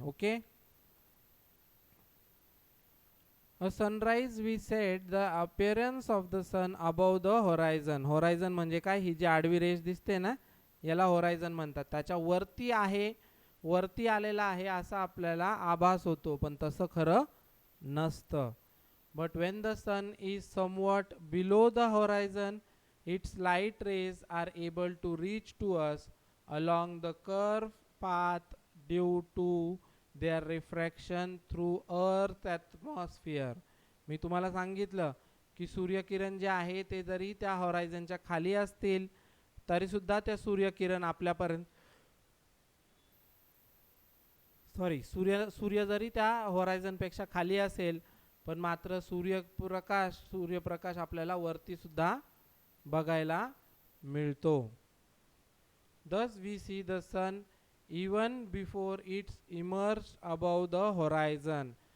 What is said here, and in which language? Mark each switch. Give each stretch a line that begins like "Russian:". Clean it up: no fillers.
English: Okay, A sunrise we said the appearance of the sun above the horizon.
Marathi: Horizon म्हणजे काय? ही जी आडवी रेष दिसते ना, याला होरायझन म्हणतात. त्याच्या वरती आहे, वरती आलेला आहे असा आपल्याला आभास होतो, पण तसं खरं नसतं.
English: But when the sun is somewhat below the horizon, its light rays are able to reach to us along the curved path due to their refraction through earth atmosphere.
Marathi: मी तुम्हाला सांगितलं की सूर्यकिरण जे आहे ते जरी त्या होरायझनच्या खाली असतील तरी सुद्धा त्या सूर्यकिरण आपल्यापर्यंत सूर्य जरी त्या होरायझन पेक्षा खाली असेल पण मात्र सूर्यप्रकाश आपल्याला वरती सुद्धा बघायला मिळतो.
English: Thus we see the sun even before it's emerged above the horizon.